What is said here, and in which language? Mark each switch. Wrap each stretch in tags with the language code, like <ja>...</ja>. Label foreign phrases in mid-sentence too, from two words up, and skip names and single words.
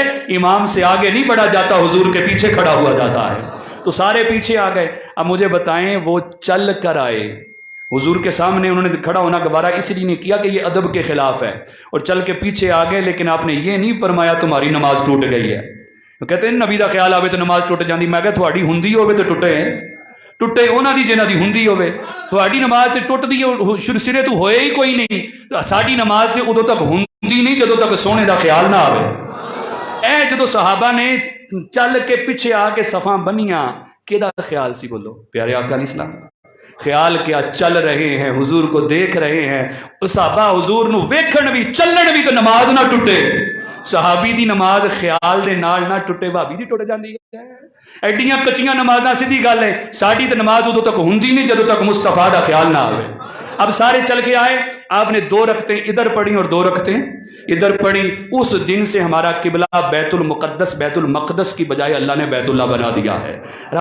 <ur>امام سے آگے نہیں بڑھا جاتا، حضور کے پیچھے کھڑا ہوا جاتا ہے، تو سارے پیچھے آ گئے۔ اب مجھے بتائیں، وہ چل کر آئے حضور کے سامنے، انہوں نے کھڑا ہونا گوارا اس لیے نہیں کیا کہ یہ ادب کے خلاف ہے، اور چل کے پیچھے آ گئے، لیکن آپ نے یہ نہیں فرمایا تمہاری نماز ٹوٹ گئی ہے۔</ur> <pa>کہتے ہیں نبی دا خیال آوے تو نماز ٹوٹ جاندی۔ میں کہا تھوڑی ہوندی ہوے تو ٹوٹے انہاں دی جنہاں دی ہوندی ہوے، تھوڑی نماز تے ٹوٹ دی سرے تو ہوئے ہی کوئی نہیں۔ ساڈی نماز تے ادو تک ہوندی نہیں جدو تک سونے دا خیال نہ آوے۔ اے جدو صحابہ نے چل کے پیچھے آ کے صفاں بنیاں، کیدا خیال سی بولو پیارے آقا علیہ السلام؟</pa> <ur>خیال کیا؟ چل رہے ہیں، حضور کو دیکھ رہے ہیں۔</ur> <pa>صحابہ حضور نو ویکھن بھی چلن بھی تو نماز نہ ٹوٹے۔ صحابی دی نماز خیال دے نال نہ ٹوٹے، بھابی دی ٹوٹ جاندی ہے۔ ایڈیاں کچیاں نمازاں سیدھی گل ہے، ساڈی تے نماز ادو تک ہوندی نہیں جدو تک مصطفیٰ دا خیال نہ آوے۔</pa> <ur>اب سارے چل کے آئے، آپ نے 2 رکعتیں ادھر پڑھی اور 2 رکعتیں ادھر پڑھی۔ اس دن سے ہمارا قبلہ بیت المقدس، بیت المقدس کی بجائے اللہ نے بیت اللہ بنا دیا ہے۔</ur>